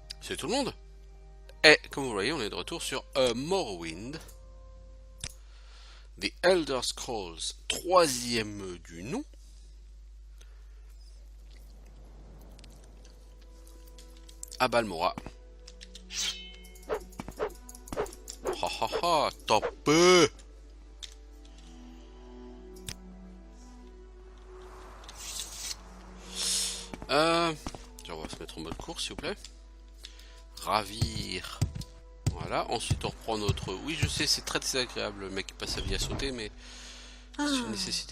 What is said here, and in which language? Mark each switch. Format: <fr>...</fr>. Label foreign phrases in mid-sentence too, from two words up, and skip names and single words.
<fr>C'est tout le monde. Et comme vous voyez, on est de retour sur Morrowind. The Elder Scrolls, troisième du nom. À Balmora. Ha ha ha, top. On va se mettre en mode course, s'il vous plaît. Ravir. Voilà, ensuite on reprend notre... Oui, je sais, c'est très désagréable, le mec qui passe sa vie à sauter, mais c'est une nécessité.</fr>